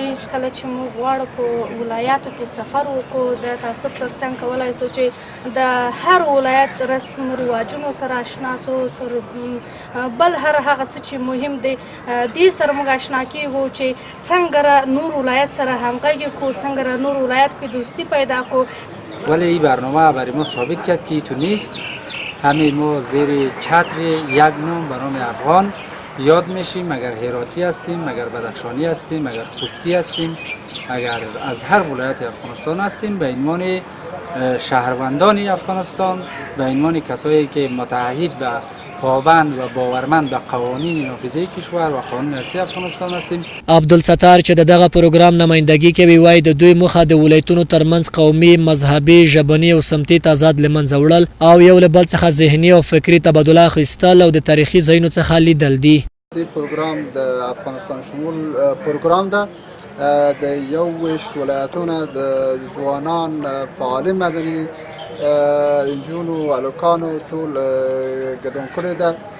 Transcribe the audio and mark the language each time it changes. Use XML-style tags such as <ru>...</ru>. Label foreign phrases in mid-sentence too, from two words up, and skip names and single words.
<ps>کله چې موږ غواړو په ولایاتو کې سفر وکړو د تعصب ترڅنګ کولی شو چې د هر ولایت رسم رواجونو سره اشنا سو تر بل هر هغه څه چې مهم دی دې سره موږ اشنا کېږو چې څنګه نور ولایت سره همغږي کړو، څنګه نور ولایت کې دوستی پیدا کړو.</ps> <fa>ولی این برنامه برای ما ثابت کرد که تو نیست همه ما زیر چتر یک نام به نام افغان یاد میشیم، مگر هراتی هستیم، مگر بدخشانی هستیم، مگر خوستی هستیم، اگر از هر ولایت افغانستان هستیم، به عنوان شهروندان افغانستان، به عنوان کسایی که متعهد به پابند و باورمند به قوانین نافذه کشور و قانون اساسی افغانستان هستیم.</fa> <ps>عبدالستار چې دغه پروګرام نمایندګي کوي وایي د دوی موخه د ولایتونو ترمنځ قومي، مذهبي، ژبني او سمتي تضاد له منځه وړل او یو له بل څخه ذهني او فکري تبادله اخیستل او د تاریخي ځایونو څخه لیدل دي. د پروګرام د افغانستان شمول پروګرام ده د 21 ولایتونو د ځوانان فعال مدني انجونو الوکانو ټول ګډون کړی ده.</ps>